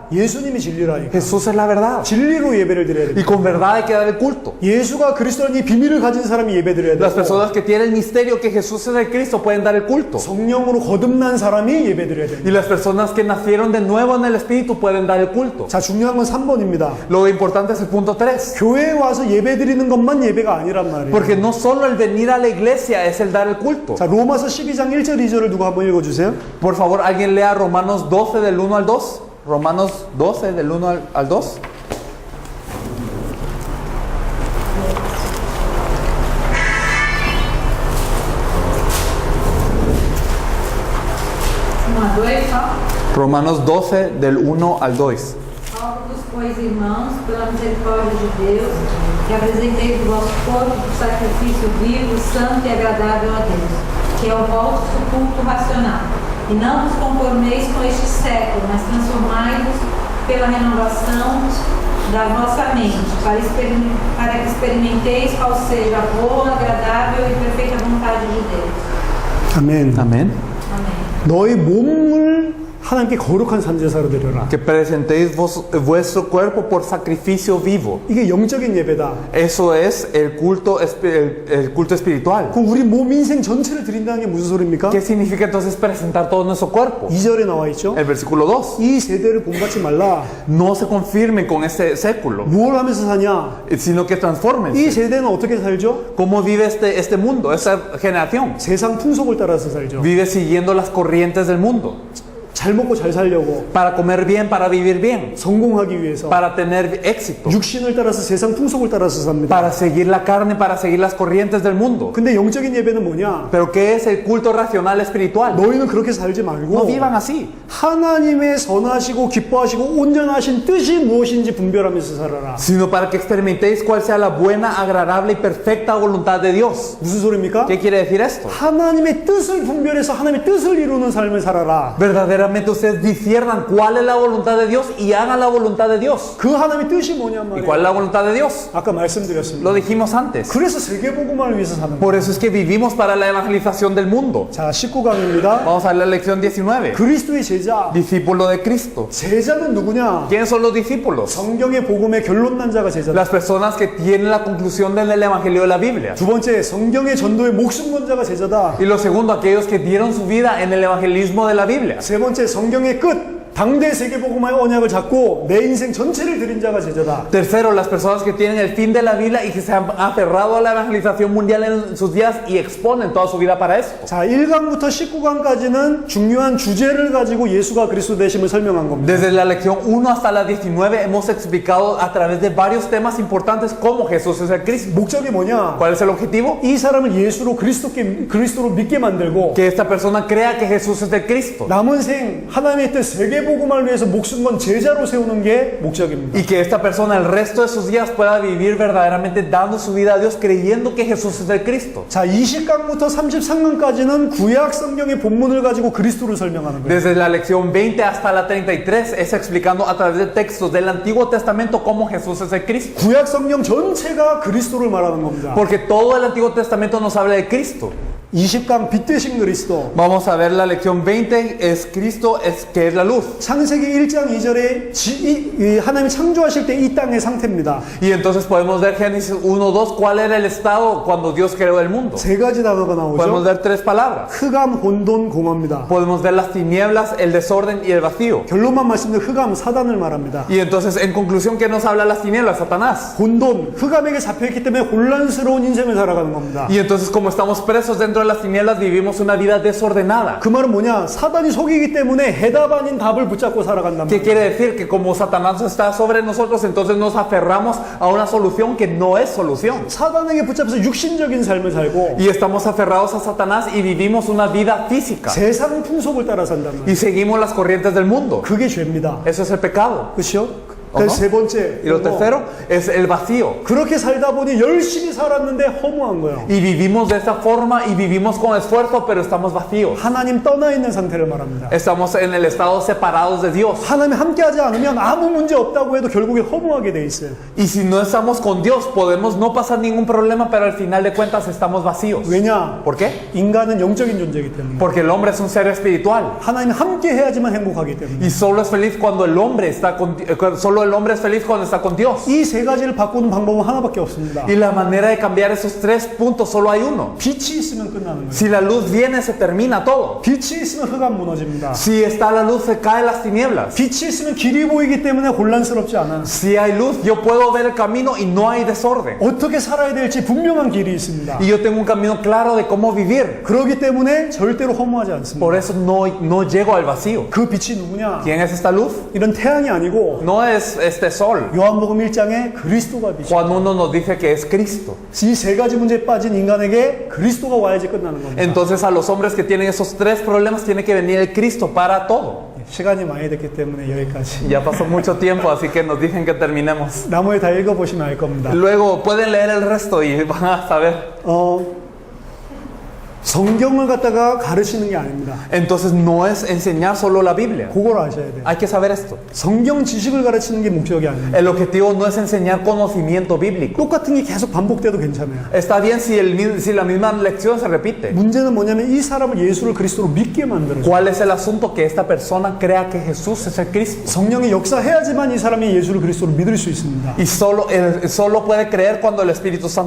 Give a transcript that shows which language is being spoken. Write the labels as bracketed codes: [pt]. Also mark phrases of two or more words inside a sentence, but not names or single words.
[ko] 예수님이 진리라니까. [es] Jesús es la verdad. [ko] 진리로 예배를 드려야 [es] Y [ko] 됩니다. [es] con verdad hay que dar el culto. [ko] 예수가 그리스도라는 이 비밀을 가진 사람이 예배드려야 [es] Las [ko] 되고 [es] personas que tienen el misterio que Jesús es el Cristo pueden dar el culto. [ko] 성령으로 거듭난 사람이 예배드려야 됩니다. [es] Y las personas que nacieron de nuevo en el Espíritu pueden dar el culto. [ko] 자, 중요한 건 3번입니다. [es] Lo importante es el punto 3. [ko] 교회에 와서 예배드리는 것만 예배가 아니란 말이에요. [es] Porque no solo el venir a la iglesia es el dar el culto. [ko] 자, 로마서 12장 1절 2절을 누가 한번 읽어주세요. [es] Por favor, alguien lea Romanos 12 del 1 al 2. Romanos 12 del 1 al 2. Romanos 12 del 1 al 2. [pt] Rogo-vos, pois, irmãos, pela misericórdia de Deus, que apresenteis o vosso corpo por sacrifício vivo, santo e agradável a Deus, que é o vosso culto racional. E não vos conformeis com este século, mas transformai-vos pela renovação da vossa mente, para que experimenteis qual seja a boa, agradável e perfeita vontade de Deus. [ko] 아멘. [es] Amén. [pt] Amém. [ko] 너희 몸을 하나님께 거룩한 산제사로 드려라. [es] Que presentéis vuestro cuerpo por sacrificio vivo. [ko] 이게 영적인 예배다. [es] Eso es el culto espiritual. [ko] 그럼 우리 몸 인생 전체를 드린다는 게 무슨 소리입니까? [es] ¿Qué significa entonces presentar todo nuestro cuerpo? [ko] 2절에 나와 있죠. [es] El versículo 2. [ko] 이 세대를 본받지 말라. [es] No se confirmen con este século, [ko] 뭘 하면서 사냐? [es] sino que [ko] 이 [es] transformen. [ko] 세대는 어떻게 살죠? [es] ¿Cómo vive este mundo, esta generación? [ko] 세상 풍속을 따라서 살죠. [es] Vive siguiendo las corrientes del mundo. [ko] 잘 먹고 잘 살려고, [es] para comer bien, para vivir bien, [ko] 성공하기 위해서 [es] para tener éxito, [ko] 육신을 따라서 세상 풍속을 따라서 삽니다. [es] para seguir la carne, para seguir las corrientes del mundo. [ko] 근데 영적인 예배는 뭐냐? [es] Pero ¿qué es el culto racional espiritual? [ko] 너희는 그렇게 살지 [es] No [ko] 말고 [es] vivan así, [ko] 하나님의 선하시고 기뻐하시고 온전하신 뜻이 무엇인지 분별하면서 살아라. [es] sino para que experimentéis cuál sea la buena, agradable y perfecta voluntad de Dios. [ko] 무슨 소리입니까? [es] ¿Qué quiere decir esto? [ko] 하나님의 뜻을 분별해서 하나님의 뜻을 이루는 삶을 살아라. [es] Verdaderamente ustedes disciernan cuál es la voluntad de Dios y hagan la voluntad de Dios. [ko] 그 하나님의 뜻이 뭐냔 [es] ¿Y [ko] 말이에요. [es] cuál es la voluntad de Dios? [ko] 아까 말씀드렸습니다. [es] Lo dijimos antes. [ko] 그래서 세계복음화를 위해서 사는 거예요. [es] Por eso es que vivimos para la evangelización del mundo. [ko] 자, 19강입니다. [es] Vamos a ver la lección 19. [ko] 그리스도의 제자. [es] Discípulo de Cristo. [ko] 제자는 누구냐? [es] ¿Quiénes son los discípulos? [ko] 성경의 복음의 결론난 자가 제자다. [es] Las personas que tienen la conclusión del evangelio de la Biblia. [ko] 두 번째, 성경의 전도에 목숨 건 자가 제자다. [es] Y lo segundo, aquellos que dieron su vida en el evangelismo de la Biblia. [ko] 세 번째, 성경의 끝. 당대 세계복음화의 언약을 잡고 내 인생 전체를 드린 자가 제자다. [es] Tercero, las personas que tienen el fin de la Biblia y que se han aferrado a la evangelización mundial en sus días y exponen toda su vida para esto. [ko] 자, 1강부터 19강까지는 중요한 주제를 가지고 예수가 그리스도 되심을 설명한 겁니다. [es] Desde la lección 1 hasta la 19 hemos explicado a través de varios temas importantes cómo Jesús es el Cristo. [ko] 목적이 뭐냐? [es] ¿Cuál es el objetivo? [ko] 이 사람을 예수로 그리스도로 믿게 만들고 [es] Que esta persona crea que Jesús es el Cristo. [ko] 남은 생 하나님의 뜻 세계복음화를 위해서 목숨 건 제자로 세우는 게 목적입니다. [es] Y que esta persona el resto de sus días pueda vivir verdaderamente dando su vida a Dios creyendo que Jesús es el Cristo. [ko] 자, 20강부터 33강까지는 구약 성경의 본문을 가지고 그리스도를 설명하는 거예요. [es] Desde la lección 20 hasta la 33 es explicando a través de textos del Antiguo Testamento cómo Jesús es el Cristo. [ko] 구약 성경 전체가 그리스도를 말하는 겁니다. [es] Porque todo el Antiguo Testamento nos habla de Cristo. [ko] 20강 빛 되신 그리스도. [es] Vamos a ver la lección 20, es Cristo, que es la luz. [ko] 창세기 1장 2절에 하나님이 창조하실 때 이 땅의 상태입니다. [es] Y entonces podemos ver Génesis 1:2 cuál era el estado cuando Dios creó el mundo. [ko] 세 가지 단어가 [es] Podemos [ko] 나오죠. [es] ver tres palabras. [ko] 흑암, 혼돈, 공허입니다. [es] Podemos ver las tinieblas, el desorden y el vacío. [ko] 결론만 말씀드리면 흑암, 사단을 말합니다. [es] Y entonces en conclusión, ¿qué nos habla las tinieblas? Satanás. [ko] 혼돈, 흑암에게 잡혀있기 때문에 혼란스러운 인생을 살아가는 겁니다. [es] Y entonces como estamos presos dentro de las tinieblas vivimos una vida desordenada. [ko] 그 말은 뭐냐? 사단이 속이기 때문에 해답 아닌 답을 붙잡고 살아간단 [es] ¿Qué [ko] 말이에요. [es] quiere decir? Que como Satanás está sobre nosotros, entonces nos aferramos a una solución que no es solución. [ko] 사단에게 붙잡혀서 육신적인 삶을 살고 [es] Y estamos aferrados a Satanás y vivimos una vida física. [ko] 세상 풍속을 따라 산단 말이에요. [es] Y seguimos las corrientes del mundo. [ko] 그게 죄입니다. [es] Eso es el pecado. [ko] 그렇죠? [es] ¿O no? [ko] 세 번째, [es] Y lo tercero es el vacío. [ko] 그렇게 살다 보니 열심히 살았는데 허무한 거예요. [es] Y vivimos de esta forma y vivimos con esfuerzo, pero estamos vacíos. [ko] 하나님 떠나 있는 상태를 말합니다. [es] Estamos en el estado separados de Dios. [ko] 하나님 함께하지 않으면 아무 문제 없다고 해도 결국에 허무하게 돼 있어요. [es] Y si no estamos con Dios, podemos no pasar ningún problema, pero al final de cuentas estamos vacíos. [ko] 왜냐? [es] ¿Por qué? [ko] 인간은 영적인 존재이기 때문에. [es] Porque el hombre es un ser espiritual. [ko] 하나님 함께 해야지만 행복하기 때문에. [es] Y solo es feliz cuando el hombre está solo el hombre es feliz cuando está con Dios. [ko] 이 세 가지를 바꾸는 방법은 하나밖에 없습니다. [es] Y la manera de cambiar esos tres puntos solo hay uno. [ko] 빛이 있으면 끝나는 거예요. [es] Si la luz viene, se termina todo. [ko] 빛이 있으면 흑암 무너집니다. [es] Si está la luz, se caen las tinieblas. [ko] 빛이 있으면 길이 보이기 때문에 혼란스럽지 않아. [es] Si hay luz, yo puedo ver el camino y no hay desorden. [ko] 어떻게 살아야 될지 분명한 길이 있습니다. [es] Y yo tengo un camino claro de cómo vivir. [ko] 그렇기 때문에 절대로 허무하지 않습니다. [es] Por eso no llego al vacío. [ko] 그 빛이 누구냐? [es] ¿Quién es esta luz? [ko] 이런 태양이 아니고 [es] No es este sol. [ko] 요한복음 1장에 그리스도가 빛이. [es] Juan 1 nos dice que es Cristo. [ko] 이 세 가지 문제에 빠진 인간에게 그리스도가 와야지 끝나는 겁니다. [es] Entonces a los hombres que tienen esos tres problemas tiene que venir el Cristo para todo. [ko] 시간이 많이 됐기 때문에 여기까지. [es] Ya pasó mucho tiempo, así que nos dicen que terminemos. [ko] 나머지 다 읽어보시면 알 겁니다. [es] Luego pueden leer el resto y van a saber. [ko] 성경을 갖다가 가르치는 게 아닙니다. [es] Entonces no es enseñar solo la Biblia. [ko] 그걸 아셔야 돼요. [es] Hay que saber esto. [ko] 성경 지식을 가르치는 게 목적이 아닙니다. [es] El objetivo no es enseñar conocimiento bíblico. [ko] 똑같은 게 계속 반복돼도 괜찮아요. [es] Está bien si la misma lección se repite. [ko] 문제는 뭐냐면 이 사람을 예수를 그리스도로 믿게 만들어요. [es] ¿Cuál es el asunto? Que esta persona crea que Jesús es el Cristo. [ko] 성령이 역사해야지만 이 사람이 예수를 그리스도로 믿을 수 있습니다. [es] Y solo puede creer cuando el Espíritu Santo obra.